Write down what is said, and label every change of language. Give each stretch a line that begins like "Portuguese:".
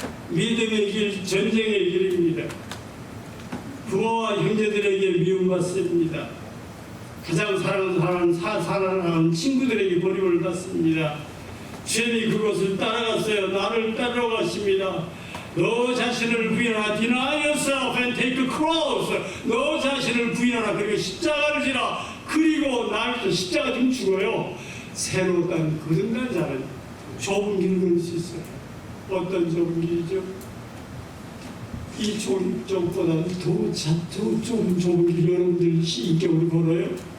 Korean: 믿음의 길, 전쟁의 길입니다. 부모와 형제들에게 미움받습니다. 가장 사랑하는 친구들에게 버림을 받습니다. 주님이 그것을 따라갔어요. 나를 따라가십니다. 너 자신을 부인하라.
English: Deny yourself and take a cross.
Korean: 너 자신을 부인하라. 그리고 십자가를 지라. 그리고 나를 위해서 십자가 좀 죽어요. 새로 딴 거듭난 자는 좁은 길을 걸을 수 있어요. 어떤 좁은 길이죠? 이 쪽보다 더 좁은 길 여러분들 인격으로 걸어요.